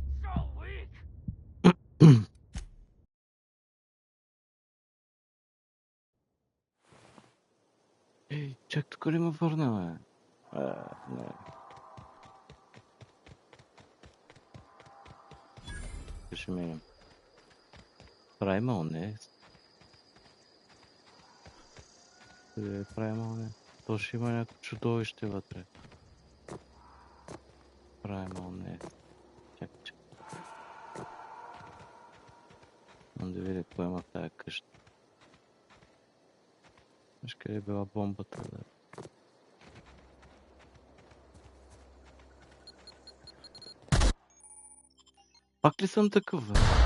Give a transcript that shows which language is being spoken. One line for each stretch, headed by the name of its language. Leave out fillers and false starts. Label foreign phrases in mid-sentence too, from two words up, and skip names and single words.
Bulgarian: Ей, чак тук ли ме върна, бе? Не. Ще минем. Primal не. Къде е Primal не? То ще има някакво чудовище вътре. Primal не. Чак. Мам да видя кой има в тая къща. Виж къде е била бомбата, да. Пак ли съм такъв, бе?